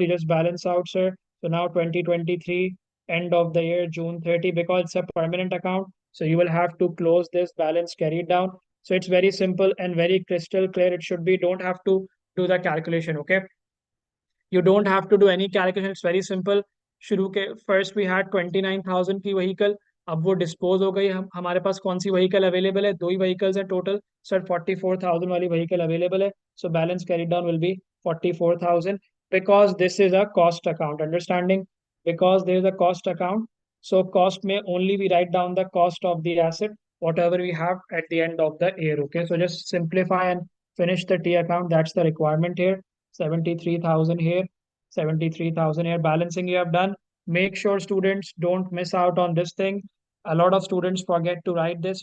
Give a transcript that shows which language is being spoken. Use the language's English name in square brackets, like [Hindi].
[English] You just balance out, sir. So now 2023 end of the year June 30, because it's a permanent account, so you will have to close this balance carried down. So it's very simple and very crystal clear. It should be. Don't have to do the calculation. Okay, you don't have to do any calculation. It's very simple. [Hindi] शुरू के [English] first we had [Hindi] 29,000 की vehicle. अब वो dispose हो गई. हम हमारे पास कौन सी व्हीकल अवेलेबल है? दो ही व्हीकल्स हैं टोटल. सर 44,000 वाली व्हीकल अवेलेबल है. [English] So balance carry down will be 44,000 because this is a cost account. Understanding? Because there is a cost account. So cost may only we write down the cost of the asset, whatever we have at the end of the year. Okay, so just simplify and finish the T account. That's the requirement here. 73,000 here, 73,000 here. Balancing you have done. Make sure students don't miss out on this thing. A lot of students forget to write this.